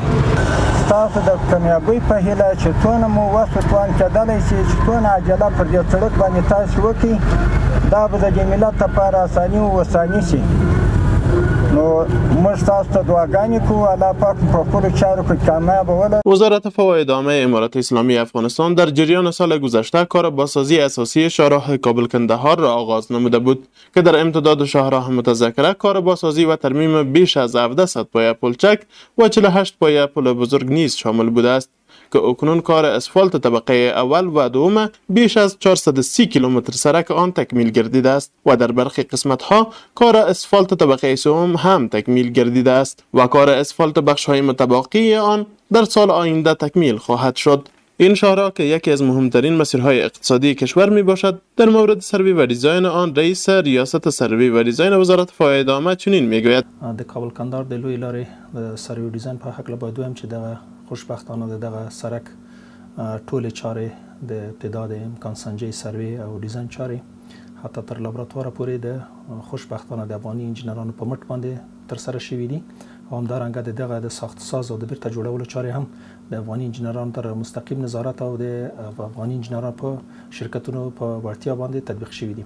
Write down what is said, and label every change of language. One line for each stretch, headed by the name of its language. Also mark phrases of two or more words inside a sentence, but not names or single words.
Pashto: ستاسو د کامیابۍ په هیله چې څونه مو وس توان کېدلی شي چې څونه عجله پر دې سړک باندې تاسو وکړئ، دا به د دې ملت لپاره اساني و وساني شي. نو موږ تاسو ته دعاګانې کوو، الله پاک په خپلو چارو کې کامیاب ولري.
Persian: وزارت فواید عامه امارات اسلامی افغانستان در جریان سال گذشته کار بازسازی اساسی شاهراه کابل قندهار را آغاز نموده بود که در امتداد شاهراه متذکره کار بازسازی و ترمیم بیش از 1700 پایه پلچک و 48 پایه پل بزرگ نیز شامل بوده است که اکنون کار اسفالت طبقه اول و دوم بیش از 430 کیلومتر سرک آن تکمیل گردیده است و در برخی قسمت ها کار اسفالت طبقه سوم هم تکمیل گردیده است و کار اسفالت بخش های متباقی آن در سال آینده تکمیل خواهد شد. این شاهراه که یکی از مهمترین مسیرهای اقتصادی کشور می باشد، در مورد سروی و دیزاین آن رئیس ریاست سروی و دیزاین وزارت فواید عامه چنین میگوید:
Pashto: د کابل قندهار د لوی لارې سروی و دیزاین په حق له باید وایم چې دغه خوشبختانه دغه سرک ټولې چارې د ابتدا د امکان سنجۍ سروی او دیزاین چارې حتی تر لابراتوار پورې د خوشبختانه د افغاني انجینرانو په مټ باندې ترسره شوي دي او همدارنګه دغه د ساخت ساز او د بیرته جوړولو چارې هم د افغاني انجینرانو تر مستقیم نظارت او د افغاني انجینرانو په شرکتونو په وړتیا باندې تطبیق شوي دي.